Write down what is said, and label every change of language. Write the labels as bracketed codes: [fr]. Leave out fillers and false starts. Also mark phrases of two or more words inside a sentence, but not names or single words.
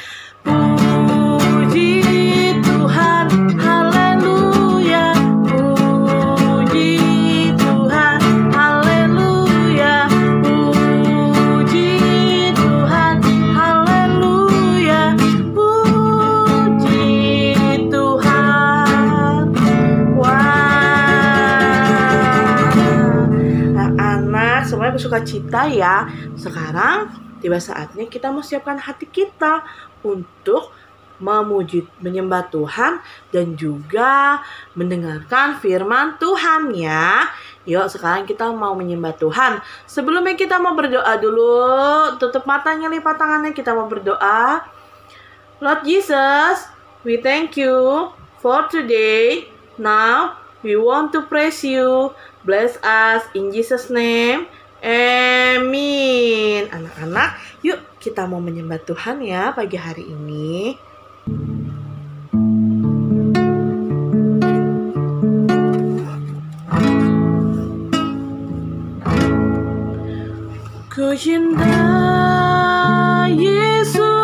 [id] Puji Tuhan, haleluya, puji Tuhan, haleluya, puji Tuhan, haleluya, puji Tuhan. Wah, anak semuanya bersuka cita ya. Sekarang tiba saatnya kita mau siapkan hati kita untuk memuji, menyembah Tuhan dan juga mendengarkan firman Tuhan ya. Yuk sekarang kita mau menyembah Tuhan. Sebelumnya kita mau berdoa dulu. Tutup matanya, lipat tangannya, kita mau berdoa. [en] Lord Jesus, we thank you for today. Now we want to praise you. Bless us in Jesus name. [id] Amin. Anak-anak, yuk kita mau menyembah Tuhan ya pagi hari ini. Ku cinta Yesus,